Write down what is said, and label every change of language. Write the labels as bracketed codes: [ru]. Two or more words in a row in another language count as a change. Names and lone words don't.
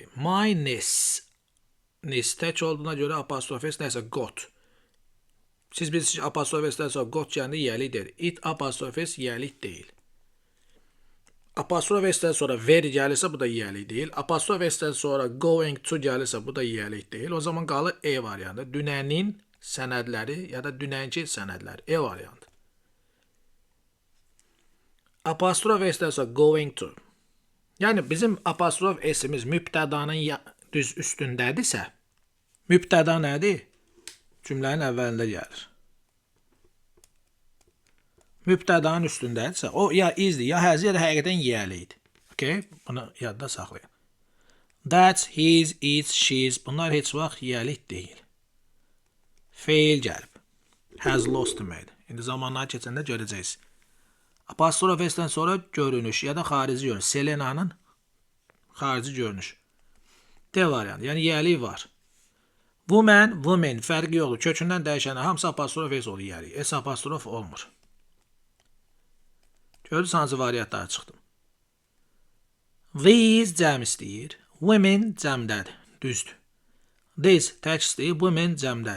[en] My niece. [az] Niece tək olduğuna görə apostrof s nəsə got. Siz bilirsiniz ki, apostrof s-dən sonra got gəlində yiyəlik deyil. It apostrof s yiyəlik deyil. Apostrof s-dən sonra very gəlirsə bu da yiyəlik deyil. Apostrof s-dən sonra [en] going to [az] gəlirsə bu da yiyəlik deyil. O zaman qalır E variantı. Dünənin sənədləri ya da dünənki sənədləri. E variantı. Apostrof s-dən sonra [en] going to. [az] Yəni bizim apostrof s-imiz mübtədanın düz üstündədirsə, mübtəda nədir? Cümlənin əvvəlində gəlir. Mübtədanın üstündədirsə, o ya izdir, ya həzir, ya da həqiqətən yiyəlidir. Okay? Bunu yadda saxlayın. [en] That's, his, its, she's. [az] Bunlar heç vaxt yiyəlik deyil. Feil gəlib. [en] Has lost [az] deməkdir. İndi zamanlar keçəndə görəcəksiniz. Apostrof s-dən sonra görünüş ya da xarici görünüş. Selena'nın xarici görünüş. D variantı. Yəni yiyəlik var. [en] Woman, women [az] fərqi yoxdur. Kökündən dəyişənə hamısı apostrof s olur yiyəlik. S apostrof olmur. Gördünüz hansı variantları çıxdım. These cəm istəyir. Women cəmdədir. Düzdür. This tək istəyir. Women cəmdədir.